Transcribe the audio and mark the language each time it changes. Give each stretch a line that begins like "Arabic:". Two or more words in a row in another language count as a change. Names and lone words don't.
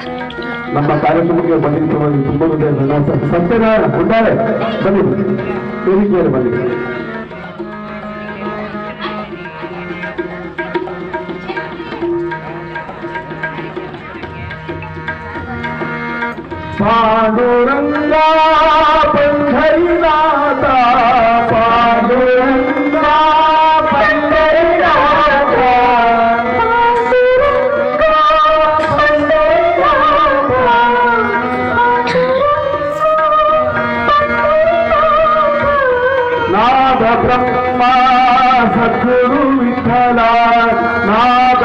Kannada: ನಮ್ಮ ಕಾರ್ಯಕ್ರಮಕ್ಕೆ ಬಂದಿದ್ದು ತುಂಬ ಸತ್ಯನಾರಾಯಣ ಉಂಟಾರೆ ಬನ್ನಿ ವೇದಿಕೆಯಲ್ಲಿ ಬನ್ನಿ.
Marathi: ಪಾಂಡುರಂಗ पंढरीनाथ पांडुरंग पंढरीनाथ नाद ब्रह्मा सद्गुरु विठ्ठला नाद